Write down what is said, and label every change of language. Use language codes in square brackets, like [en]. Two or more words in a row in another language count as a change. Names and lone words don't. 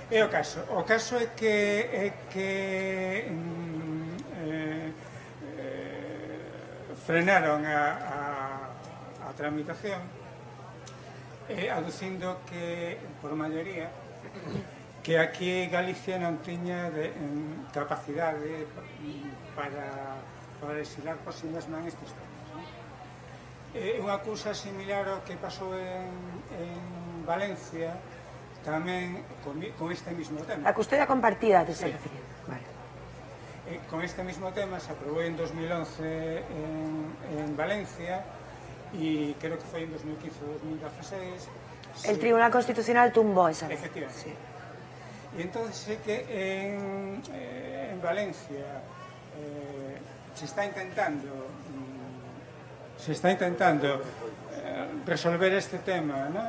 [gl] É o caso é que frenaron a tramitación aducindo que, por maioría, que aquí Galicia non tiña capacidade para legislar por si mesma en estes temas. Unha cousa similar ao que pasou en Valencia, tamén con este mismo tema. [es] La custodia compartida, te estoy refiriendo. Vale. Con este mismo tema [gl] se aprobou [es] en 2011 en Valencia y creo que foi en 2015 o 2016. El Tribunal Constitucional tumbó esa ley. Efectivamente. Sí. Y entonces sé que en Valencia se está intentando resolver este tema, ¿no?